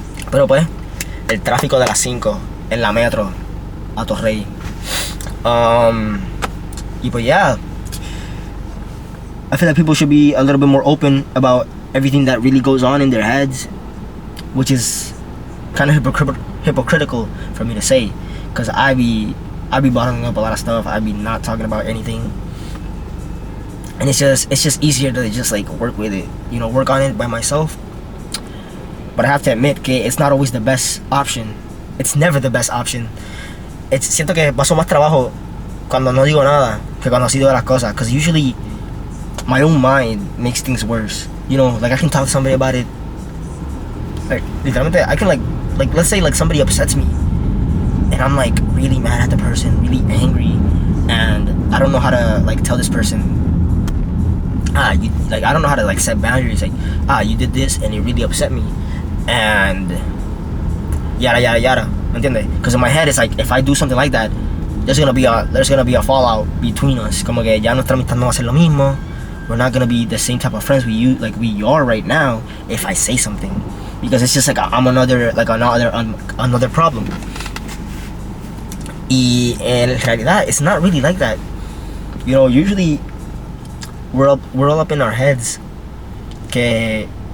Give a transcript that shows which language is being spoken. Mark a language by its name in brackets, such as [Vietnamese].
[Spanish] Pero pues, el tráfico de las 5 en la metro a Torrey. Y pues [English] yeah, I feel like people should be a little bit more open about everything that really goes on in their heads, which is kind of hypocritical for me to say, because I be bottling up a lot of stuff. I be not talking about anything, and it's just easier to just like work with it, you know, work on it by myself. But I have to admit que it's not always the best option. It's never the best option. [Spanish] Siento que paso más trabajo cuando no digo nada que cuando sí digo las cosas, [English] because usually my own mind makes things worse, you know. Like I can talk to somebody about it, like literalmente I can like let's say like somebody upsets me and I'm like really mad at the person, really angry, and I don't know how to like tell this person, I don't know how to like set boundaries, like you did this and it really upset me, and yada yada yada, ¿entiendes? Because in my head it's like if I do something like that, there's gonna be a fallout between us. [Spanish] Como que ya nuestra amistad no va a ser lo mismo. [English] We're not gonna be the same type of friends we are right now if I say something, because it's just like I'm another problem. [Spanish] Y en realidad [English] it's not really like that, you know. Usually we're all up in our heads que